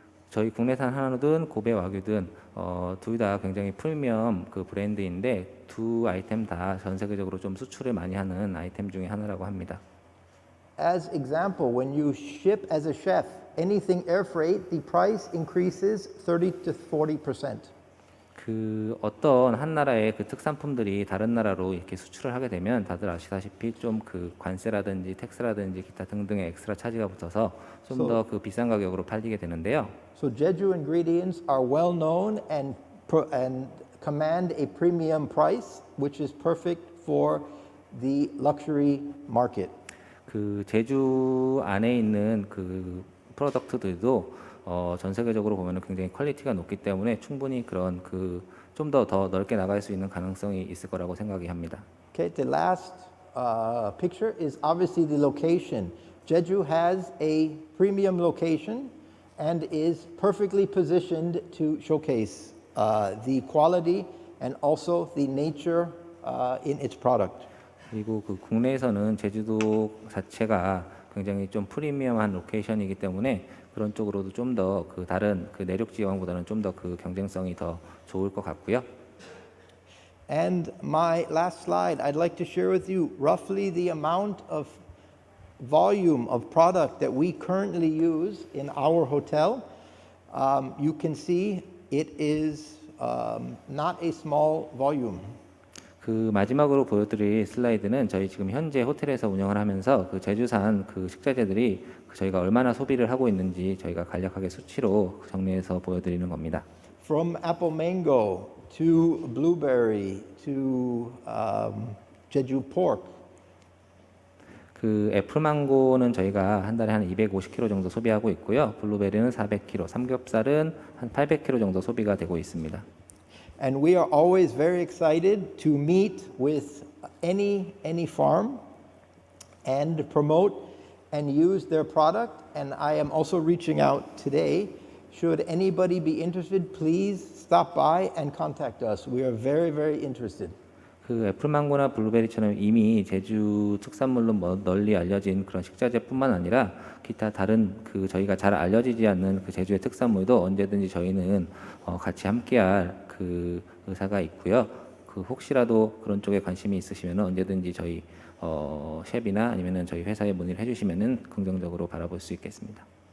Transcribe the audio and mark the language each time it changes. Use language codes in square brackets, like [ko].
[ko] 저희 국내산 한우든 고베 와규든 둘 다 굉장히 프리미엄 브랜드인데 두 아이템 다 전 세계적으로 좀 수출을 많이 하는 아이템 중에 하나라고 합니다. [en] As example, when you ship as a chef anything air freight, the price increases 30 to 40%. [ko] 어떤 한 나라의 특산품들이 다른 나라로 이렇게 수출을 하게 되면 다들 아시다시피 좀 관세라든지 텍스라든지 기타 등등의 엑스트라 차지가 붙어서 좀 더 비싼 가격으로 팔리게 되는데요. [en] So Jeju ingredients are well known and command a premium price, which is perfect for the luxury market. [ko] 제주 안에 있는 프로덕트들도 전 세계적으로 보면 굉장히 퀄리티가 높기 때문에 충분히 그런 좀 더 넓게 나갈 수 있는 가능성이 있을 거라고 생각이 합니다. [en] Okay, the last picture is obviously the location. Jeju has a premium location and is perfectly positioned to showcase the quality and also the nature in its product. [ko] 그리고 국내에서는 제주도 자체가 굉장히 좀 프리미엄한 로케이션이기 때문에 그런 쪽으로도 좀 더 다른 내륙 지방보다는 좀 더 경쟁성이 더 좋을 것 같고요. [en] And my last slide, I'd like to share with you roughly the amount of volume of product that we currently use in our hotel, you can see it is not a small volume. [ko] 그 마지막으로 보여드릴 슬라이드는 저희 지금 현재 호텔에서 운영을 하면서 그 제주산 그 식자재들이 저희가 얼마나 소비를 하고 있는지 저희가 간략하게 수치로 정리해서 보여드리는 겁니다. [en] From apple mango to blueberry to Jeju pork. [ko] 그 애플망고는 저희가 한 달에 한 250kg 정도 소비하고 있고요. 블루베리는 400kg, 삼겹살은 한 800kg 정도 소비가 되고 있습니다. [en] And we are always very excited to meet with any farm and promote and use their product. And I am also reaching out today. Should anybody be interested, please stop by and contact us. We are very, very interested. [ko] 그 애플망고나 블루베리처럼 이미 제주 특산물로 널리 알려진 그런 식자재뿐만 아니라 기타 다른 그 저희가 잘 알려지지 않는 그 제주의 특산물도 언제든지 저희는 같이 함께할 그 의사가 있고요. 그 혹시라도 그런 쪽에 관심이 있으시면 언제든지 저희 셰프나 아니면은 저희 회사에 문의를 해주시면은 긍정적으로 바라볼 수 있겠습니다.